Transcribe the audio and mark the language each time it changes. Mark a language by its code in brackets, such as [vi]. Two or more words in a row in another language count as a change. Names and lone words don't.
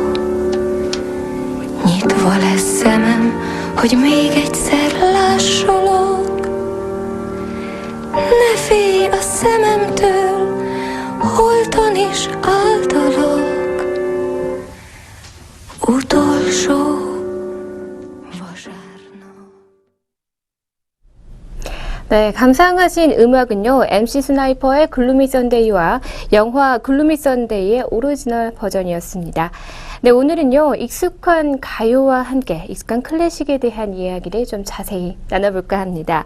[hu] Nyitva lesz szemem, hogy még egyszer lássalak. Ne félj a szememtől, holtan is általak. Utolsó [ko] 네, 감상하신 음악은요, MC 스나이퍼의 글루미 선데이와 영화 글루미 선데이의 오리지널 버전이었습니다. 네, 오늘은요, 익숙한 가요와 함께 익숙한 클래식에 대한 이야기를 좀 자세히 나눠볼까 합니다.